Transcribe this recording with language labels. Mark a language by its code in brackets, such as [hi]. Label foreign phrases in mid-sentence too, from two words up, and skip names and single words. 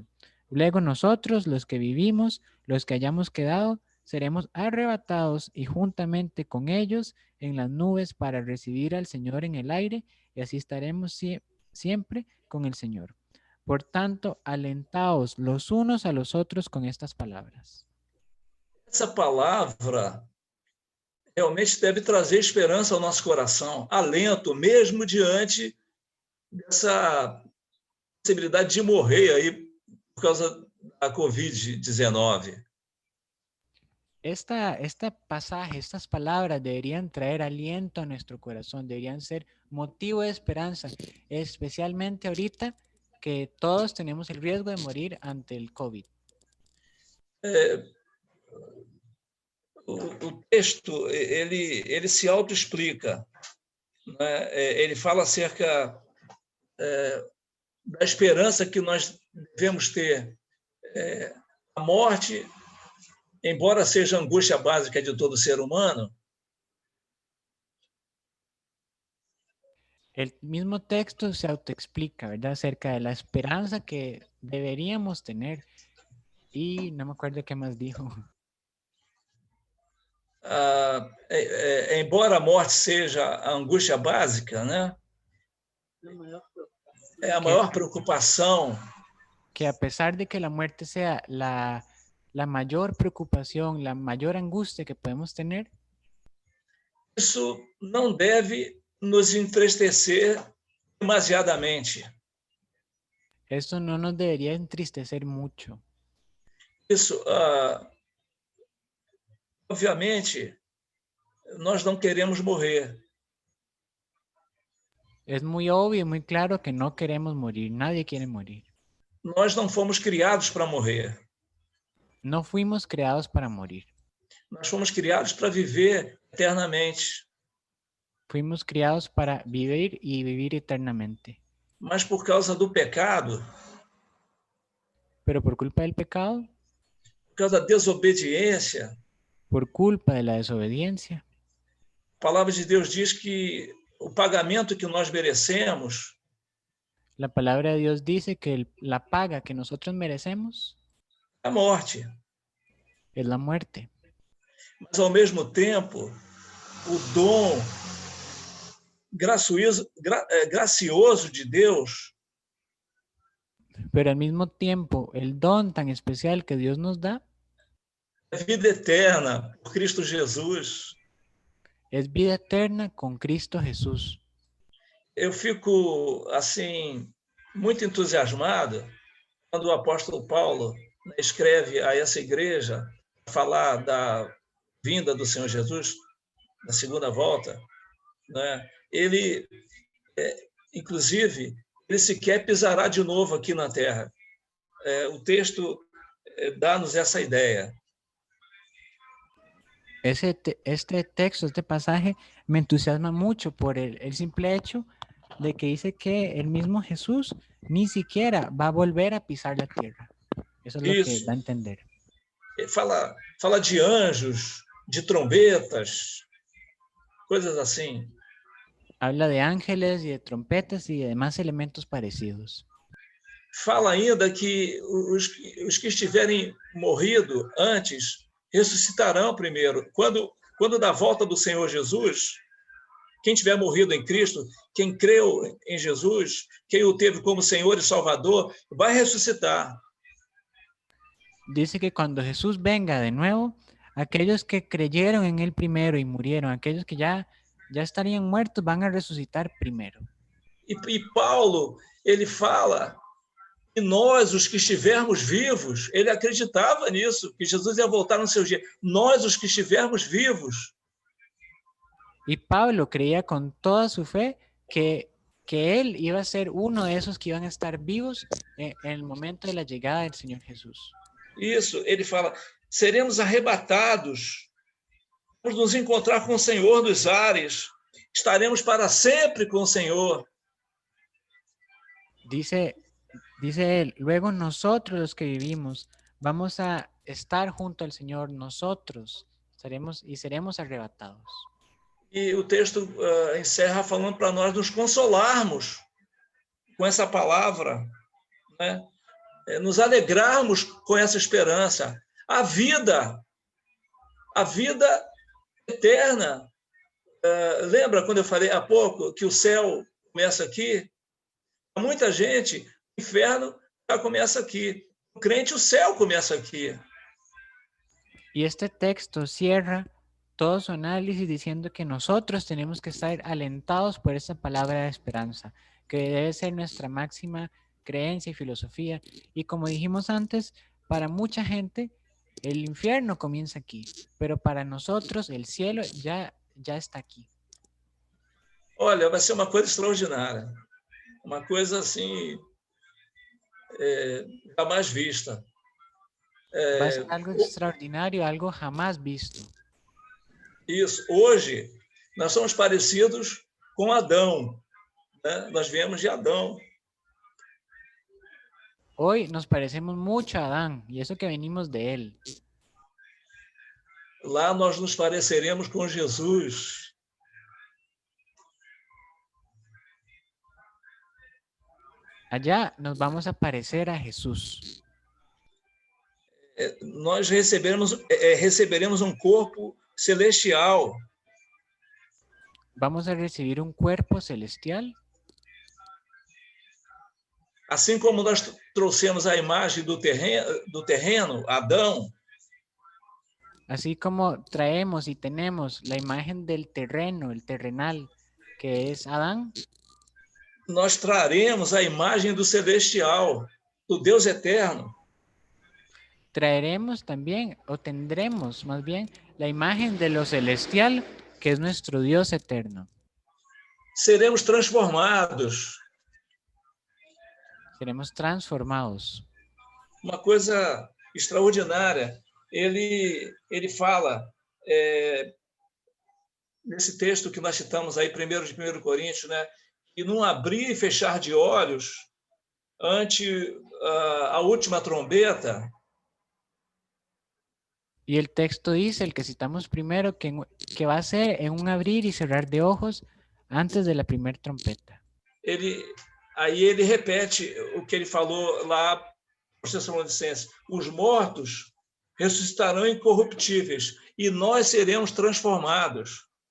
[es] Luego nosotros, los que vivimos, los que hayamos quedado, seremos arrebatados y juntamente con ellos en las nubes para recibir al Señor en el aire y así estaremos siempre con el Señor. Por tanto, alentaos los unos a los otros con estas palabras. [pt] Essa palavra realmente deve trazer esperança ao nosso coração, alento, mesmo diante dessa possibilidade de morrer aí por causa da Covid-19. [es] Este pasaje, estas palabras deberían traer aliento a nuestro corazón, deberían ser motivo de esperanza, especialmente ahorita que todos tenemos el riesgo de morir ante el COVID. [pt] O texto, ele se autoexplica, né? Ele fala acerca da esperança que nós devemos ter. A morte, embora seja a angústia básica de todo ser humano, [es] el mismo texto se autoexplica, ¿verdad? Acerca de la esperanza que deberíamos tener. Y no me acuerdo qué más dijo. [pt] Embora a morte seja a angústia básica, né? É a maior preocupação. [es] Que a pesar de que la muerte sea la mayor preocupación, la mayor angustia que podemos tener, [pt] isso não deve nos entristecer demasiadamente. [es] Esto no nos debería entristecer mucho. [pt] Isso, obviamente, nós não queremos morrer. [es] Es muy obvio y muy claro que no queremos morir. Nadie quiere morir. [pt] Nós não fomos criados para morrer. [es] No fuimos creados para morir. [pt] Nós fomos criados para viver eternamente. [es] Fuimos criados para vivir y vivir eternamente. [pt] Mas por causa do pecado, [es] Pero por culpa del pecado, [pt] por causa da desobediência, [es] por culpa de la desobediencia, [pt] a palavra de Deus diz que o pagamento que nós merecemos [es] la palabra de Dios dice que la paga que nosotros merecemos [pt] é a morte. [es] es la muerte. [pt] Mas, ao mesmo tempo, o dom gracioso de Deus [es] Pero al mismo tiempo, el don tan especial que Dios nos da [pt] é vida eterna por Cristo Jesus. [es] es vida eterna con Cristo Jesús. [pt] Eu fico, assim, muito entusiasmado quando o apóstolo Paulo escreve a essa igreja falar da vinda do Senhor Jesus, da segunda volta, né? Ele, inclusive, ele sequer pisará de novo aqui na Terra. O texto dá-nos essa ideia. [es] Este texto, este pasaje me entusiasma mucho por el simple hecho de que dice que el mismo Jesús ni siquiera va a volver a pisar la tierra. Eso es lo que da a entender. [pt] Fala de anjos, de trombetas, coisas assim. [es] Habla de ángeles y de trompetas y de demás elementos parecidos. [pt] Fala ainda que os que estiverem morrido antes ressuscitarão primeiro. Quando da volta do Senhor Jesus, quem tiver morrido em Cristo, quem creu em Jesus, quem o teve como Senhor e Salvador, vai ressuscitar. [es] Dice que cuando Jesús venga de nuevo, aquellos que creyeron en él primero y murieron, aquellos que ya estarían muertos, van a resucitar primero. [pt] E Paulo, ele fala que nós, os que estivermos vivos, ele acreditava nisso, que Jesus ia voltar no seu dia. Nós, os que estivermos vivos. [es] Y Pablo creía con toda su fe que él iba a ser uno de esos que iban a estar vivos en el momento de la llegada del Señor Jesús. [pt] Isso, ele fala, seremos arrebatados, vamos nos encontrar com o Senhor nos ares, estaremos para sempre com o Senhor. [es] Dice él, luego nosotros los que vivimos vamos a estar junto al Señor, nosotros seremos arrebatados. [pt] E o texto encerra falando para nós nos consolarmos com essa palavra, né? Nos alegrarmos com essa esperança. A vida eterna. Lembra quando eu falei há pouco que o céu começa aqui? Para muita gente, o inferno já começa aqui. O crente, o céu começa aqui. [es] Y este texto cierra todo su análisis diciendo que nosotros tenemos que estar alentados por esa palabra de esperanza, que debe ser nuestra máxima creencia y filosofía. Y como dijimos antes, para mucha gente el infierno comienza aquí, pero para nosotros el cielo ya está aquí. [pt] Olha, vai ser uma coisa extraordinária, uma coisa assim jamais vista. [es] Va a ser algo extraordinario, algo jamás visto. [pt] Isso. Hoje, nós somos parecidos com Adão, né? Nós viemos de Adão. [es] Hoy nos parecemos mucho a Adán, y eso que venimos de él. [pt] Lá nós nos pareceremos com Jesus. [es] Allá nos vamos a parecer a Jesús. [pt] Nós receberemos um corpo celestial. [es] Vamos a recibir un cuerpo celestial. [pt] Assim como nós trouxemos a imagem do terreno, Adão. [es] Así como traemos y tenemos la imagen del terreno, el terrenal, que es Adán. [pt] Nós traremos a imagem do celestial, do Deus eterno. [es] Traeremos también, o tendremos más bien, la imagen de lo celestial, que es nuestro Dios eterno. [pt] Seremos transformados. [es] Seremos transformados. [pt] Uma coisa extraordinária. Ele fala, nesse texto que nós citamos aí, primeiro de 1 Coríntios, né? E num abrir e fechar de olhos ante a última trombeta. [es] Y el texto dice, el que citamos primero, que va a ser en un abrir y cerrar de ojos antes de la primera trompeta. [pt] Aí ele repete o que ele falou lá para os Tessalonicenses: os mortos ressuscitarão incorruptíveis e nós seremos transformados.